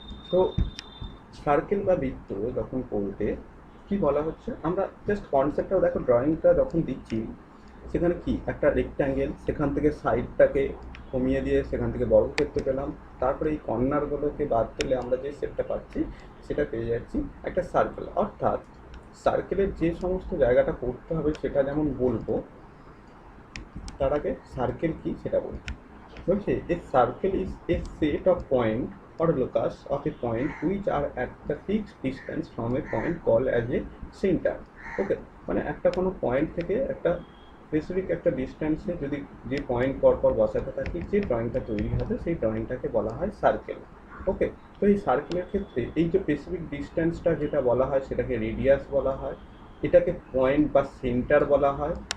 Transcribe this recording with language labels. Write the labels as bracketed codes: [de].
[bn] তো সার্কেল বা বৃত্ত যখন পড়বে কি বলা হচ্ছে, আমরা জাস্ট কনসেপ্টটা দেখো, ড্রয়িংটা যখন দিচ্ছি সেখানে কি একটা রেক্ট্যাঙ্গেল, সেখান থেকে সাইডটাকে কমিয়ে দিয়ে সেখান থেকে বর্গক্ষেত্র পেলাম, তারপরে এই কর্নারগুলোকে বাদ দিলে আমরা যে শেপটা পাচ্ছি সেটা পেয়ে যাচ্ছি একটা সার্কেল। অর্থাৎ সার্কেলের যে সমস্ত জায়গাটা পড়তে হবে সেটা যেমন বলবো, তার আগে সার্কেল কি সেটা বলবো। [en] বলছে a circle is a set of point or locus of a point which are at the fixed distance from a point called as a center. [bn] ওকে, মানে একটা কোনো পয়েন্ট থেকে একটা স্পেসিফিক একটা ডিস্টেন্সে যদি যে পয়েন্ট পরপর বসাতে থাকি, যে ড্রয়িংটা তৈরি হবে সেই ড্রয়িংটাকে বলা হয় সার্কেল। ওকে, তো এই সার্কেলের ক্ষেত্রে এই যে স্পেসিফিক ডিস্টেন্সটা যেটা বলা হয় সেটাকে রেডিয়াস বলা হয়, এটাকে পয়েন্ট বা সেন্টার বলা হয়।